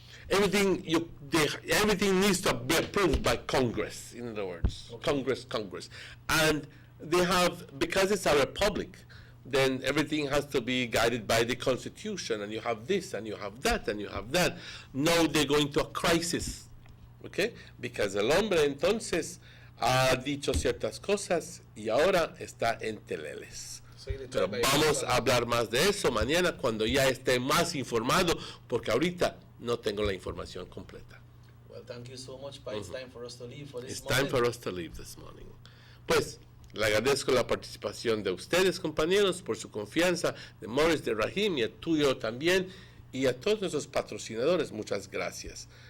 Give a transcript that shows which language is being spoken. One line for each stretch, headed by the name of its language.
English: Everything needs to be approved by Congress. In other words, Congress, and they have, because it's a republic, then everything has to be guided by the Constitution, and you have this, and you have that, and you have that. Now they're going to a crisis, okay?
Spanish: Because el hombre entonces ha dicho ciertas cosas y ahora está en teleles. Pero vamos a hablar más de eso mañana cuando ya esté más informado, porque ahorita no tengo la información completa.
English: Well, thank you so much, Pa. It's time for us to leave for this It's morning. time for us to leave this morning.
Spanish: Pues, le agradezco la participación de ustedes, compañeros, por su confianza, de Morris, de Rahim y el tuyo también, y a todos nuestros patrocinadores, muchas gracias.